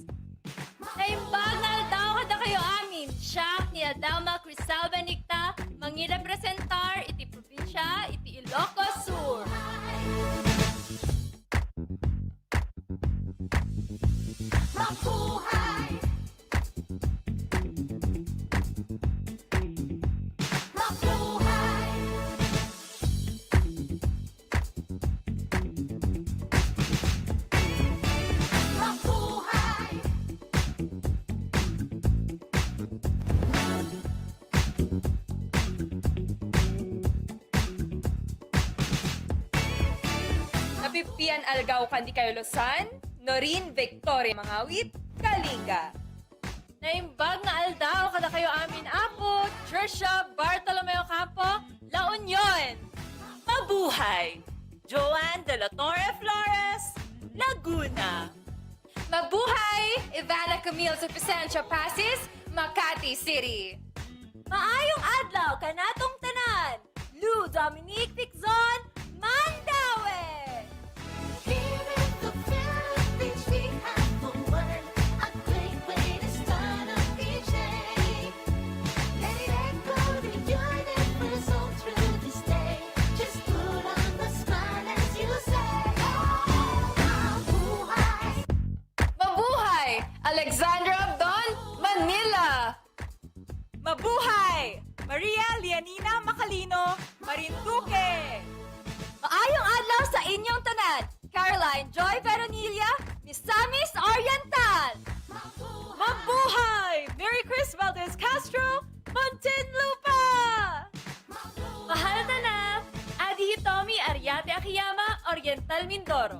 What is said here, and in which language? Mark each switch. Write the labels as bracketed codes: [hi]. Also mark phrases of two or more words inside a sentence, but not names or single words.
[ilo] Naimbag na aldaw kada kayo amin. Siya ni Adama Crisalba Nicta, mangirepresentar iti probinsya iti Ilocos Sur. [tl] Mabuhay! Mabuhay! Mabuhay! [ksc] Napipian Algaw Kandi kayo Losan, Norin Victoria Mangawit, Kalinga. [ilo] Naimbag nga aldaw kada kayo amin apo, Trisha Bartolomeo Campo, La Union. [tl] Mabuhay! Joanne de la Torre Flores, Laguna. Mabuhay! Ivana Camille sa Presencia Pasis, Makati City. [ceb] Maayong adlaw kanatong tanan. Lou Dominique Piczon, Mandaue. [en] Here in the Philippines, we have the word, a great way to start up each day. Let it echo the universe all through this day. Just put on the smile as you say, oh, mabuhay. [tl] Mabuhay! Alexandra Abdon, Manila. Mabuhay! Maria Lianina Macalino, Marinduque. [ceb] Maayong adlaw sa inyong tanan. Caroline Joy Veronilla, Misamis Oriental. [tl] Mabuhay! Mary Chris Valdez Castro, Muntinlupa. Mahal na Adi Hitomi Ariate Akiyama, Oriental Mindoro.